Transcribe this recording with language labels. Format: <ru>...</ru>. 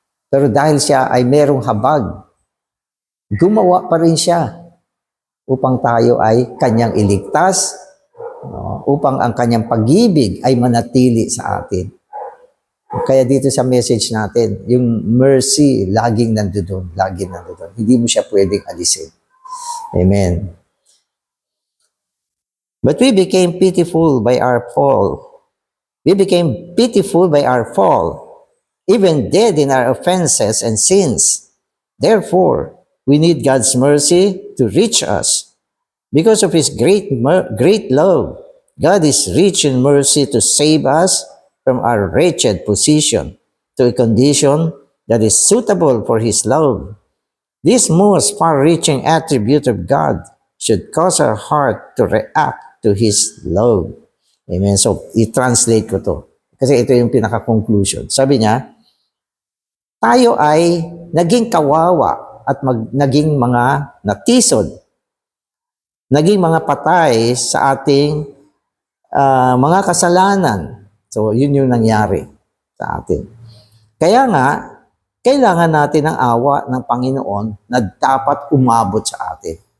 <tl>Pero dahil siya ay merong habag, gumawa pa rin siya upang tayo ay kanyang iligtas, no? Upang ang kanyang pag-ibig ay manatili sa atin. Kaya dito sa message natin, yung mercy, laging nandoon, laging nandoon. Hindi mo siya pwedeng alisin. Amen.</tl> <en>But we became pitiful by our fall. We became pitiful by our fall, even dead in our offenses and sins. Therefore, We need God's mercy to reach us. Because of His great love, God is rich in mercy to save us from our wretched position to a condition that is suitable for His love. This most far-reaching attribute of God should cause our heart to react to His love.</en> <tl>Amen. So, i-translate ko to. Kasi ito yung pinaka-conclusion. Sabi niya, tayo ay naging kawawa at naging mga natisod, naging mga patay sa ating mga kasalanan. So, yun yung nangyari sa atin. Kaya nga, kailangan natin ng awa ng Panginoon na dapat umabot sa atin.</tl>